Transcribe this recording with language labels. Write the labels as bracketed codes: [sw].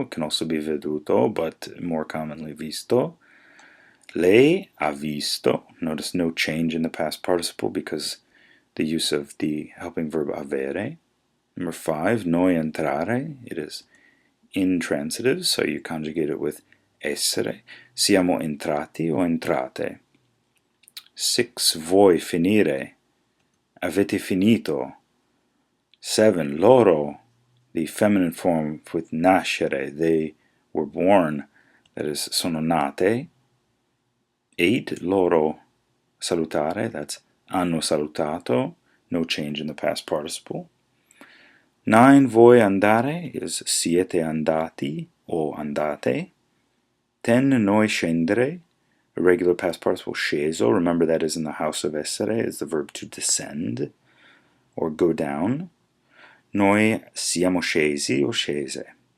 [en] It can also be veduto, but more commonly visto. [it] Lei ha visto. [en] Notice no change in the past participle because the use of the helping verb avere. Number five, [it] noi entrare. [en] It is intransitive, so you conjugate it with essere. [it] Siamo entrati o entrate. 6. Voi finire. Avete finito. 7. Loro. [en] The feminine form with nascere. They were born. That is, [it] sono nate. 8. Loro. Salutare. [en] That's [it] hanno salutato. [en] No change in the past participle. 9. [it] Voi andare is siete andati o andate. [en] 10. [it] Noi scendere. [en] Irregular past participle sceso. Remember that is in the house of essere. Is the verb to descend or go down. [it] Noi siamo scesi o scese.